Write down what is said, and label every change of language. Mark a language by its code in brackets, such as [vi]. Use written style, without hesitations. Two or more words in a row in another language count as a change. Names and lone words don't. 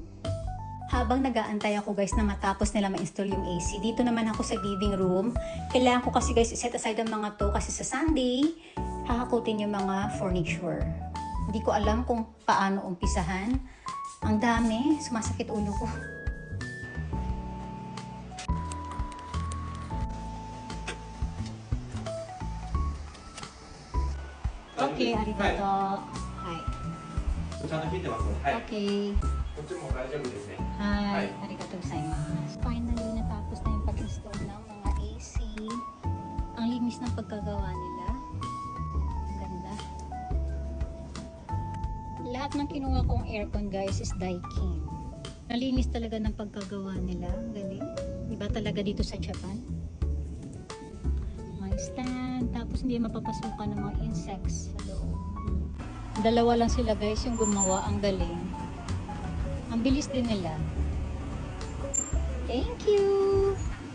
[tl] Habang nag-aantay ako guys na matapos nila ma-install yung AC, dito naman ako sa [en] living room. [tl] Kailangan ko kasi guys set aside ang mga to kasi sa Sunday, hahakutin yung mga furniture. Hindi ko alam kung paano umpisahan. Ang dami, sumasakit ulo ko. [en] Okay, arigato. Hi. [ja] ちゃんと切ってますので、はい。 [en] Okay. [ja] こっちも大丈夫ですね。 Hi, ありがとうございます. [tl] Finally, natapos na yung pag-install ng mga AC. Ang linis ng pagkagawa nila. Ang ganda. Lahat ng kinuha kong aircon guys is Daikin. Nalinis talaga ng pagkagawa nila. Ang galing. Iba talaga dito sa Japan. May stand. Tapos hindi mapapasukan ng mga insects sa loob. Dalawa lang sila guys yung gumawa. Ang galing. Ang bilis din nila. [en] Thank you!